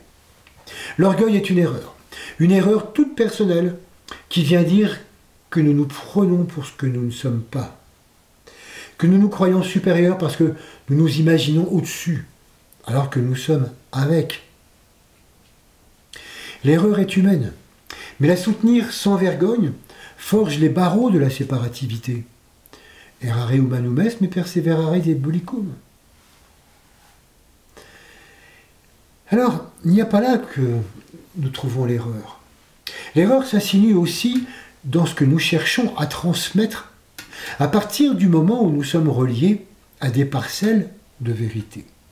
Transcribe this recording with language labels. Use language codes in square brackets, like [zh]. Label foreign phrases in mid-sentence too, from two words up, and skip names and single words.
[fr] L'orgueil est une erreur toute personnelle qui vient dire que nous nous prenons pour ce que nous ne sommes pas, que nous nous croyons supérieurs parce que nous nous imaginons au-dessus, alors que nous sommes avec. L'erreur est humaine, mais la soutenir sans vergogne forge les barreaux de la séparativité. [la] Errare humanum est, mais perseverare diabolicum. [fr] Alors, il n'y a pas là que nous trouvons l'erreur. L'erreur s'insinue aussi dans ce que nous cherchons à transmettre à partir du moment où nous sommes reliés à des parcelles de vérité.